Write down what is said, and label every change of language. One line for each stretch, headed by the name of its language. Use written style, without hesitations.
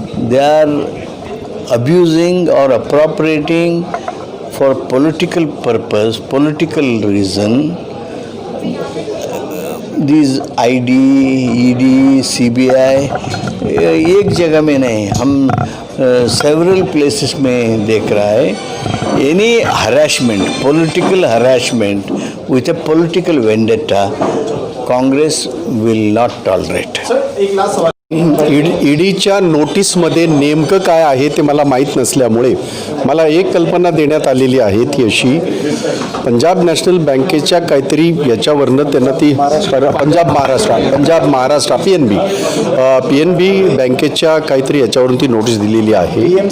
English: They are abusing or appropriating for political purpose, political reason, these ID, ED, CBI
Hindi: एक जगह में नहीं, हम सेवरल प्लेसेस में देख रहा है।
English: Any harassment, political harassment with a political vendetta Congress will not tolerate.
Marathi: ईडीच्या नोटीसमध्ये नेमकं काय आहे ते मला माहीत नसल्यामुळे मला एक कल्पना देण्यात आलेली आहे ती अशी, पंजाब नॅशनल बँकेच्या काहीतरी याच्यावरनं त्यांना ती पंजाब महाराष्ट्र PNB बँकेच्या काहीतरी याच्यावरून ती नोटीस दिलेली आहे।